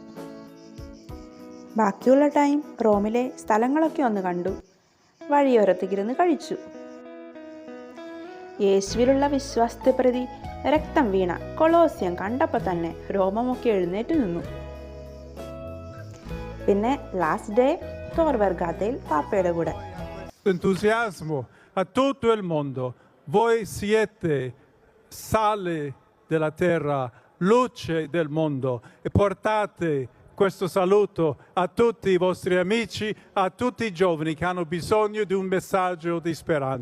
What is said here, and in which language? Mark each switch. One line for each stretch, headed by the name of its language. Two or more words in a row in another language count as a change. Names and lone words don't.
Malayalam: ബാക്കിയുള്ള ടൈം റോമിലെ സ്ഥലങ്ങളൊക്കെ ഒന്ന് കണ്ടു, വഴിയോരത്തേക്കിരുന്ന് കഴിച്ചു. യേശുവിലുള്ള വിശ്വാസത്തെ പ്രതി രക്തം വീണ കൊളോസിയം കണ്ടപ്പോൾ തന്നെ രോമമൊക്കെ എഴുന്നേറ്റ് നിന്നു. പിന്നെ
English: last day
Malayalam: തോർ വെർഗാത്തയിൽ പാപ്പയുടെ കൂടെ.
Italian: Entusiasmo a tutto il mondo. Voi siete sale della terra, luce del mondo e portate questo saluto a tutti i vostri amici, a tutti i giovani che hanno bisogno di un messaggio di speranza.